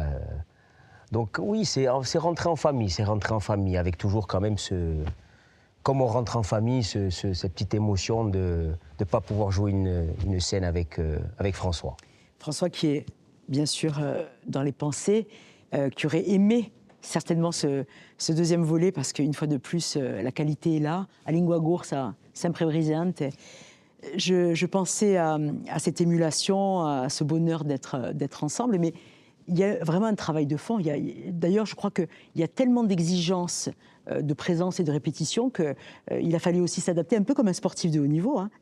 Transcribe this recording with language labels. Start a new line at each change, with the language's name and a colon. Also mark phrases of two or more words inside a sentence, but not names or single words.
French: Donc oui, c'est rentrer en famille, avec toujours quand même comme on rentre en famille, cette petite émotion de ne pas pouvoir jouer une scène avec François. François qui est bien sûr dans les pensées, qui aurait aimé certainement ce deuxième volet, parce qu'une fois de plus, la qualité est là.
Corsican: A lingua corsa, sempre presente.
French: Je pensais à cette émulation, à ce bonheur d'être ensemble, mais il y a vraiment un travail de fond. D'ailleurs, je crois qu'il y a tellement d'exigences de présence et de répétition qu'il a fallu aussi s'adapter un peu comme un sportif de haut niveau, hein.